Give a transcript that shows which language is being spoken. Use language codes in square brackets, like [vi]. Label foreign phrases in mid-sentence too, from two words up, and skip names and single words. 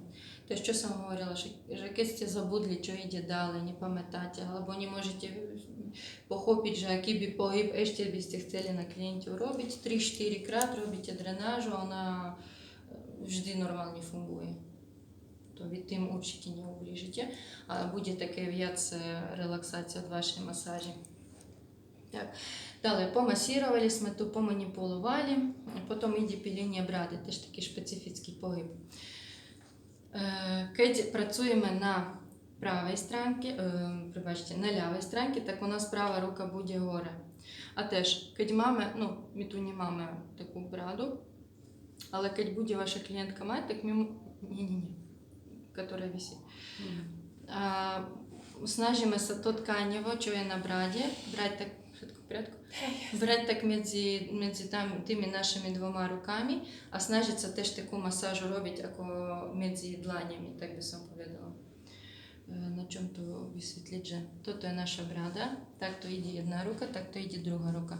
[sk] Tež čo som hovorila, že keď ste zabudli, čo ide ďalej, nepamätáte, alebo nemôžete pochopiť, že aký by pohyb ešte by ste chceli na kliente urobiť, 3-4 krát robíte drenážu, ona vždy normálne funguje. To vy tým určite neublížite, ale bude také viac relaxácia od vašej masáži. [uk] Так. Далі помасірували ми ту, поманіпулювали, потім йде піління бради, теж такий специфічний погиб. Коли працюємо на правій странці, на лівій странці, так у нас права рука буде горе. А теж, коли маємо, ми тут не маємо таку браду, але коли буде ваша клієнтка мати, так ми, яка висить. [sk] Snažíme sa to tkáňovo, čo je na brade, brať tak, všetko v poriadku? Brať tak medzi tými našimi 2 rukami a snažiť sa tež takú masážu robiť ako medzi dlaňami, tak by som povedala. Na čom to vysvetliť, že toto je naša brada, takto ide jedna ruka, takto ide druhá ruka.